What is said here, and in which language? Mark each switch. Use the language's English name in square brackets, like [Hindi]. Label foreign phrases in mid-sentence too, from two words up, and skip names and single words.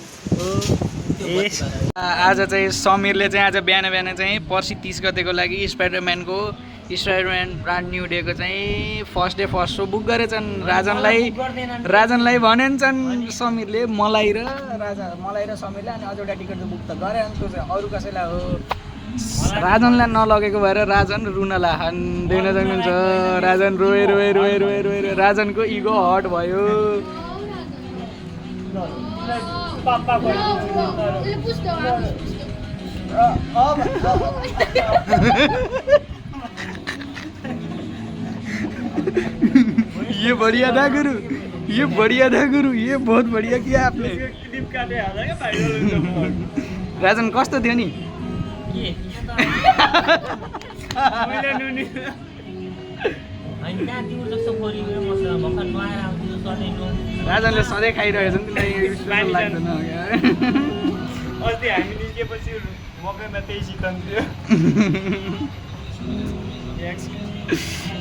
[Nepali] आज चाहिँ समीरले चाहिँ आज बिहान बिहान चाहिँ पर्सि 30 गतेको लागि स्पाइडरम्यान ब्रान्ड न्यू डेको चाहिँ [English] first day first show [Nepali] बुक गरेछन् राजनलाई भनेछन् समीरले मलाई र समीरले अनि अझ एउटा टिकट बुक त गरे अनि त्यो चाहिँ अरू कसैलाई हो राजनलाई नलगेको भएर राजन रुन देख्न सक्नुहुन्छ राजन रोए राजनको [English] ego hurt [Nepali] भयो [Hindi] ये बढ़िया था गुरु ये बहुत बढ़िया किया आपने [Nepali] राजन कस्तो थियो नि राजनले सधैँ खाइरहेको छ नि लाग्दैन अस्ति हामी निस्केपछि मकैमा त्यही चिकन थियो